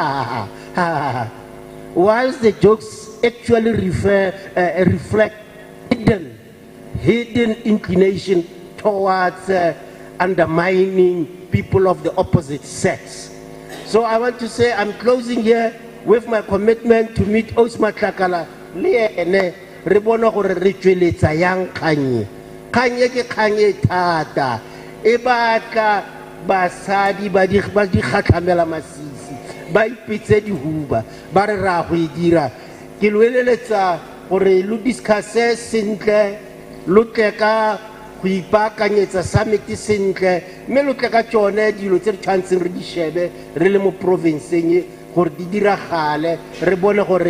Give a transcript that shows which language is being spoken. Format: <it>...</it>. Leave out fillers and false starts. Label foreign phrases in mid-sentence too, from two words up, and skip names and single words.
<en>Whilst the jokes actually reflect hidden inclination towards undermining people of the opposite sex. So I want to say I'm closing here with my commitment to meet Osma Tlakala.</en> <tn>Re bona gore re tsweletsa yang kanye ke kanye thata e batla basadi ba di khatlamela masisi ba ipitse dihuba ba re ra go dira ke lweleletsa gore lo discusse sentle lo tleka go ipakanyetsa summit sentle mme lo tleka tsone dilo tse re tshwantseng re di shebe re le mo provinceng gore di diragale re bone gore</tn>